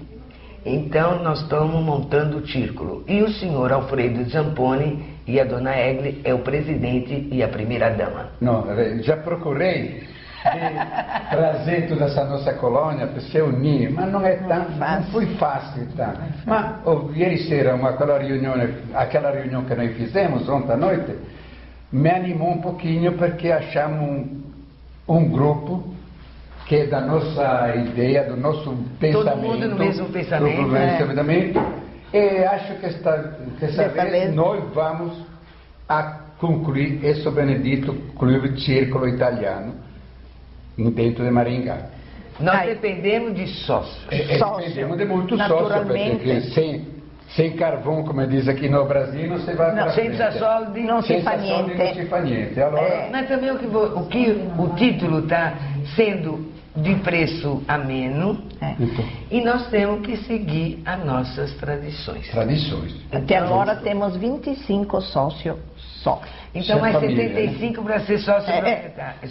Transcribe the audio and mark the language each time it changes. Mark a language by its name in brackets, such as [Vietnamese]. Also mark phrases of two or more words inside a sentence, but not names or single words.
[Portuguese] Então nós estamos montando o círculo. E o senhor Alfredo Zamponi e a dona Egli é o presidente e a primeira dama. Não, já procurei trazer toda essa nossa colônia para se unir, mas não é tão fácil. Não foi fácil, tá? [Italian] Mas ieri sera, [Portuguese] aquela reunião que nós fizemos ontem à noite, me animou um pouquinho porque achamos um grupo que é da nossa ideia, do nosso pensamento. Todo mundo no mesmo pensamento. Do pensamento. E acho que essa vez nós vamos a concluir esse benedito Clube Círculo Italiano dentro de Maringá. Nós dependemos de sócios. Dependemos de muitos sócios, porque sem carvão, como diz aqui no Brasil, não se vai para frente. [Italian] Senza soldi [Portuguese] não se [Italian] fa niente. [Portuguese] Não se [Italian] fa niente. [Portuguese] Allora, mas também o título está sendo de preço ameno e nós temos que seguir as nossas tradições. Até agora temos 25 sócios só. Então mais família, 75 para ser sócio proprietário.